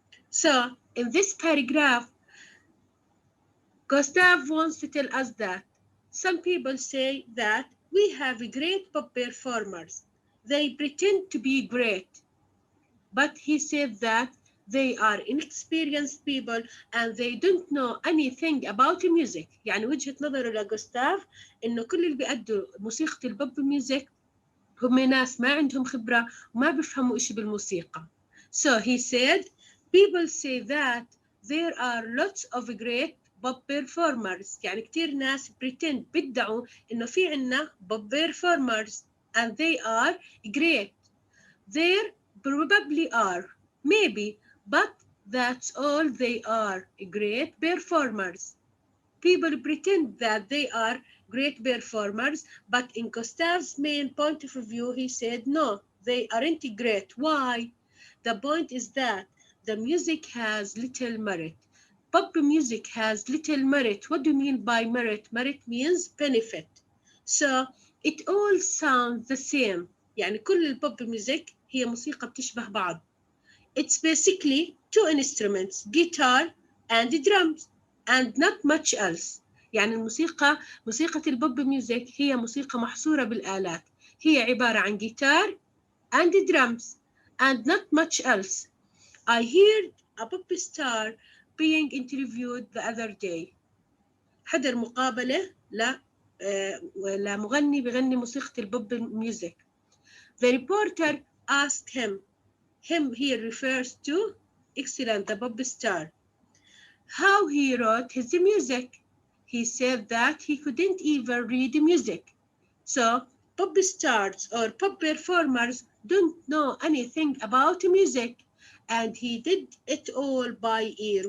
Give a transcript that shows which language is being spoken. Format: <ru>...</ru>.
<en>So, in this paragraph, Gustav wants to tell us that some people say that we have great pop performers. They pretend to be great, but he said that they are inexperienced people and they don't know anything about music.</en> <ar>يعني وجهة نظره لجوستاف إنه كل اللي بيأدوا موسيقى البوب ميوزك هم ناس ما عندهم خبرة وما بيفهموا إشي بالموسيقى.</ar> <en>So he said, people say that there are lots of great pop performers.</en> <ar>يعني كتير ناس pretend بيدعوا إنه في عنا</ar> <en>pop performers and they are great. There probably are, maybe, but that's all they are, great performers. People pretend that they are great performers, but in Gustav's main point of view, he said, no, they aren't great. Why? The point is that the music has little merit. Pop music has little merit. What do you mean by merit? Merit means benefit. So it all sounds the same.</en> <ar>يعني كل البوب music هي موسيقى بتشبه بعض.</ar> <en>It's basically two instruments, guitar and drums, and not much else.</en> <ar>يعني موسيقى البوب ميوزك هي موسيقى محصورة بالآلات. هي عبارة عن</ar> <en>guitar and drums, and not much else. I heard a pop star being interviewed the other day.</en> <ar>حضر مقابلة لمغني بغني موسيقى البوب ميوزك.</ar> <en>The reporter asked him here refers to excellent, the pop star, how he wrote his music. He said that he couldn't even read music. So pop stars or pop performers don't know anything about music, and he did it all by ear.</en>